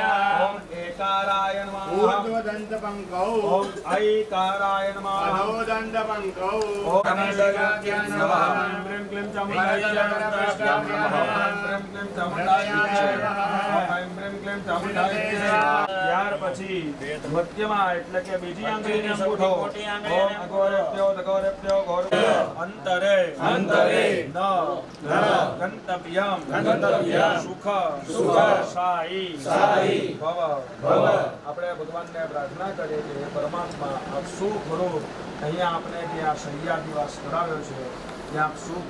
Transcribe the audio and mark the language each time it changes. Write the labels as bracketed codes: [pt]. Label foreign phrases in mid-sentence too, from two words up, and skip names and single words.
[sa] ओम एकाराय नमः ऊर्ध्वदंत पंकौ ओम ऐकाराय नमः अधोदंत पंकौ ओम नमः नमः ह्रीं क्लीं चामुण्डाय नमः ह्रीं क्लीं चामुण्डाय नमः ह्रीं क्लीं चामुण्डाय [gu] ત્યાર પછી મધ્યમાં એટલે કે બીજી આંગળીને અંગૂઠો [sa] ઓમ અઘોરેભ્યો તઘોરેભ્યો ઘોર અંતરે ન ગંતવ્યમ સુખ [gu] સાઈ ભવ આપણે ભગવાનને પ્રાર્થના કરીએ કે હે પરમાત્મા આપ સુખ રૂપ અહીંયા આપણે જે આ શૈયા દિવસ કરાવ્યો છે ત્યાં આપ સુખ